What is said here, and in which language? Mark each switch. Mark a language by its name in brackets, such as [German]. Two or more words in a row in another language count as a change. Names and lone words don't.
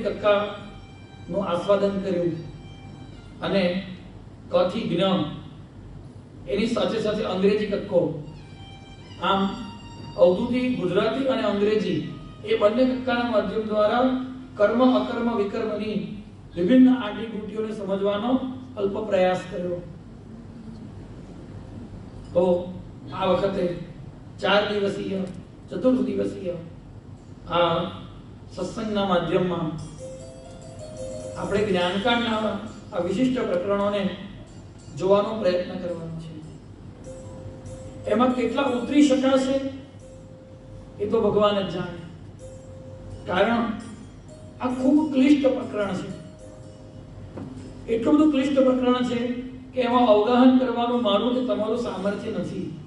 [Gujarati] કક્કાનું આસ્વાદન કર્યું અને કથી જ્ઞ એની સાથે સાથે અંગ્રેજી કક્કો, આમ અવધૂતી ગુજરાતી અને અંગ્રેજી એ બંને કક્કાના માધ્યમ દ્વારા કર્મ અકર્મ વિકર્મની વિભિન્ન આંટીઘૂંટીઓને સમજવાનો અલ્પ પ્રયાસ કર્યો। તો આ વખતે 4 દિવસીય ચતુર્થ દિવસીય આ સત્સંગના માધ્યમમાં આપણે જ્ઞાનકાંડના આ વિશિષ્ટ પ્રકરણોને જોવાનો પ્રયત્ન કરવાનો છે। એમાં કેટલા ઉતરી શકાશે એ તો ભગવાન જ જાણે, કારણ આ ખૂબ ક્લિષ્ટ પ્રકરણ છે। એટલું બધું ક્લિષ્ટ પ્રકરણ છે કે એમાં અવગાહન કરવાનું મારું કે તમારું સામર્થ્ય નથી।